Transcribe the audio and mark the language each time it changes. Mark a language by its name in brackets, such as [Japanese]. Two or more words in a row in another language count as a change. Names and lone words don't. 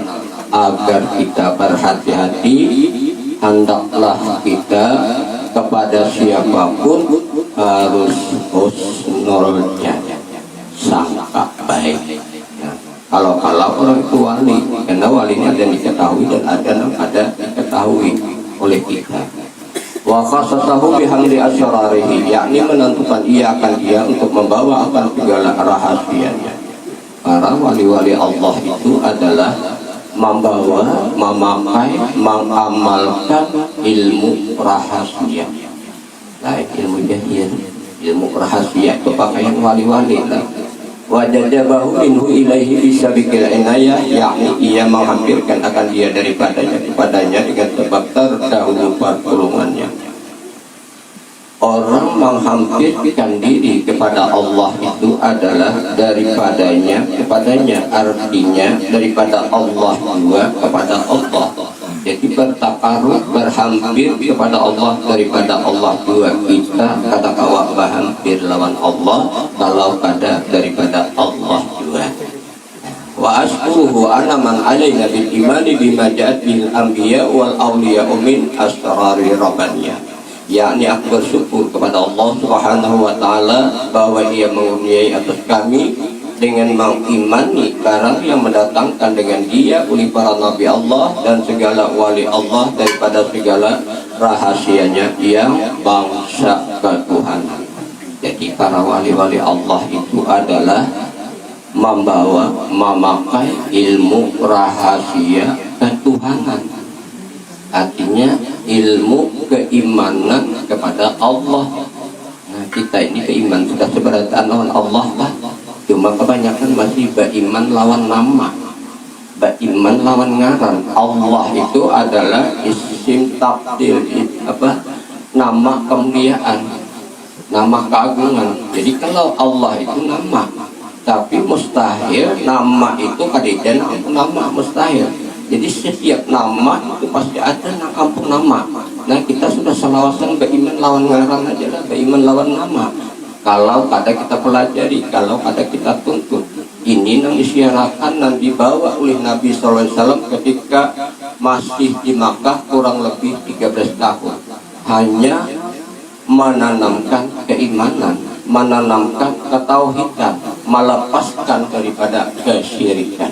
[Indonesian] Agar kita berhati-hati, hendaklah kita kepada siapapun harus husnul sangka baik. Nah, kalau orang itu wali, karena walinya ada yang diketahui dan ada diketahui oleh kita. [Arabic] وخصصه بحمد أسراره, [Indonesian] yakni menentukan ia akan dia untuk membawa akan segala rahasianya. Para wali-wali Allah itu adalah membawa, memakai, mengamalkan ilmu rahasia. Baik ilmu jahil, ilmu rahasia itu pakaian wali-wali lah. [Arabic] وجذبه منه إليه بسابق العناية, [Indonesian] yakni ia menghampirkan akan dia kepadanya dengan sebab terdahulu pertolongannya. Orang menghampirkan diri kepada Allah itu adalah daripadanya kepadanya, artinya daripada Allah juga kepada Allah. Jadi bertakarub, berhampir kepada Allah daripada Allah juga. [Banjar] Kita kata kawak berhampir lawan Allah kalau kada daripada Allah juga. [Arabic] وأشكره أن منّ علينا بالإيمان بما جاءت بالأنبياء والأولياء من أسرار ربانية. [Indonesian] Yakni aku bersyukur kepada Allah [Arabic] سبحانه وتعالى [Indonesian] bahwa ia mengurniai atas kami dengan mengimani barang yang mendatangkan dengan dia oleh para nabi Allah dan segala wali Allah daripada segala rahasianya yang bangsa ketuhanan. Jadi para wali-wali Allah itu adalah membawa, memakai ilmu rahasia ketuhanan. Artinya ilmu keimanan kepada Allah. Nah, kita ini keimanan sudah seberatan lawan Allah lah. Cuma kebanyakan masih beriman lawan nama, beriman lawan ngaran. Allah itu adalah [Arabic] اسم تبديل, [Indonesian] nama kemuliaan, nama keagungan. Jadi kalau Allah itu nama, tapi mustahil nama itu kadidan nama mustahil. Jadi setiap nama itu pasti ada ampun nama. Nah kita sudah selawasan beriman lawan ngaran aja lah, beriman lawan nama. Kalau kada kita pelajari, kalau kada kita tuntut, ini yang disiarkan dan dibawa oleh Nabi SAW ketika masih di Makkah kurang lebih 13 tahun. Hanya menanamkan keimanan, menanamkan ketauhidan, melepaskan daripada kesyirikan.